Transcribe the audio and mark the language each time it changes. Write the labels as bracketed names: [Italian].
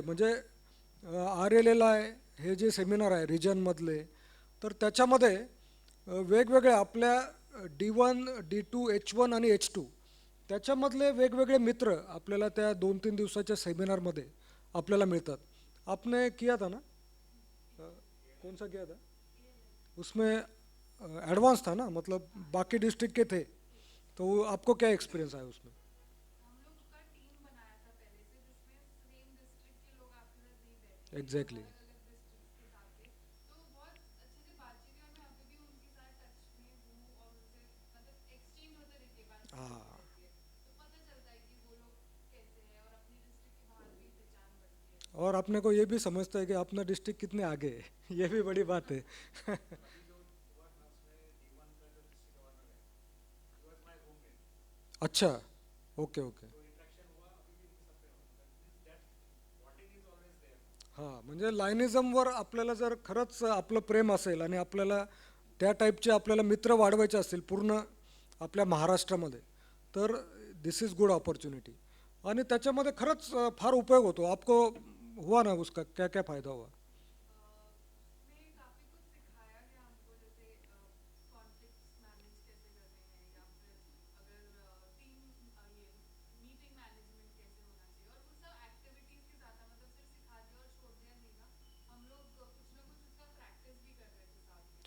[Marathi] म्हणजे RLLI हे जे सेमिनार आहे रिजनमधले तर त्याच्यामध्ये वेगवेगळे आपल्या D1 D2 H1 आणि H2 त्याच्यामधले वेगवेगळे मित्र आपल्याला त्या 2-3 दिवसाच्या सेमिनारमध्ये आपल्याला मिळतात. [Hindi] आपने किया था ना, कौन सा किया था? उसमें एडवांस था ना, मतलब बाकी डिस्ट्रिक्ट के थे. तो आपको क्या एक्सपीरियंस आया उसमें? हम लोग का टीम बनाया था पहले से जिसमें सेम डिस्ट्रिक्ट के लोग आपके साथ नहीं बैठे, एग्जैक्टली. अलग अलग डिस्ट्रिक्ट्स के साथ थे. तो बहुत अच्छे से बातचीत हुई और मैं अभी भी उनके साथ टच में हूँ और उनसे मतलब एक्सचेंज होते रहती है, बातचीत हाँ. होती रहती है. तो पता चलता है कि वो लोग कैसे हैं और अपनी डिस्ट्रिक्ट के बाहर भी पहचान बढ़ती है. और अपने को ये भी समझता है कि अपना डिस्ट्रिक्ट कितने आगे है. ये भी बड़ी बात है. अच्छा, ओके ओके. [Marathi] हां, म्हणजे लायनिझमवर आपल्याला जर खरंच आपलं प्रेम असेल आणि आपल्याला त्या टाईपचे आपल्याला मित्र वाढवायचे असतील पूर्ण आपल्या महाराष्ट्रामध्ये, तर [English] This is good opportunity. [Marathi] आणि त्याच्यामध्ये खरंच फार उपयोग होतो. [Hindi] आपको हुआ ना उसका क्या क्या फायदा हुआ? में काफ़ी कुछ सिखाया गया हमको, जैसे कॉन्फ्लिक्ट्स मैनेज कैसे करने हैं, या फिर अगर टीम ये मीटिंग मैनेजमेंट कैसे होना चाहिए, और वो सब एक्टिविटीज़ के साथ मतलब सिर्फ सिखा दिया और छोड़ दिया नहीं था, हम लोग कुछ ना कुछ उसका प्रैक्टिस भी कर रहे थे साथ में.